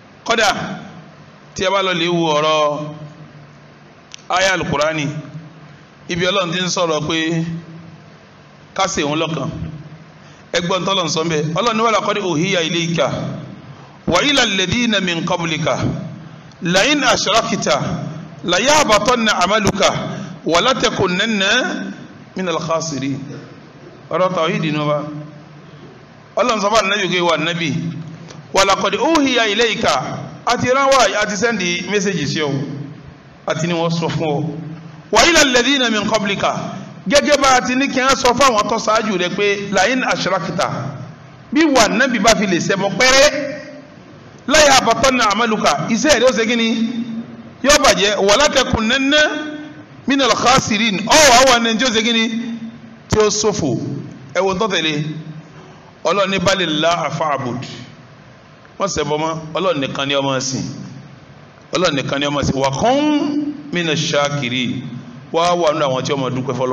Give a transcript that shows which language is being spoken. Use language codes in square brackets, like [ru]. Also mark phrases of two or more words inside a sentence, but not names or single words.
[yo] kódà tí a bá lọ lè wo ọ̀rọ̀ aya alukurani ibi Ọlọ́run ti ń sọ̀rọ̀ pé kásẹ̀ òun lọ́kàn ẹgbọ́n tọ́lọ̀ ń sọ ń bẹ́ Ọlọ́run ní [ar] ولقد أوحي إليك وإلى الذين من قبلك لئن أشركت لـ يحبطن عملك ولتكونن من الخاسرين [yo] ọ̀rọ̀ tawhidi ni wa Ọlọ́run sọ fún Ànábì pé wà Nábì [ar] ولقد أوحي إليك [yo] àti ránwà àti [en] sẹ́ndì mẹ́sẹ̀jì [yo] sí ọ àti ni wọ́n sọ fún ọ [ar] وإلى الذين من قبلك [yo] gẹ́gẹ́ bá ti ní kí wọ́n sọ fún àwọn tó ṣáájú rẹ̀ pé [ar] لئن أشركت [yo] bí wà Nábì bá fi lè ṣẹbọ pẹ́rẹ́ [ar] ليحبطن عملك [yo] iṣẹ́ rẹ̀ ó ṣe kí ni yóò bàjẹ́ [ar] ولتكونن من الخاسرين [yo] àwọn ẹni tí ó ṣe kí ni tí ó ṣòfò ẹ̀wọ̀n tó tẹ̀lé Ọlọ́run ní [ar] بل الله فاعبد [yo] wọ́n ṣẹbọ mọ́ Ọlọ́run nìkan ni ọmọ ẹ̀sìn Ọlọ́run nìkan ni ọmọ ẹ̀sìn [ar] وكن من الشاكرين [yo] wá wà nínú àwọn tí ọmọ dúpẹ́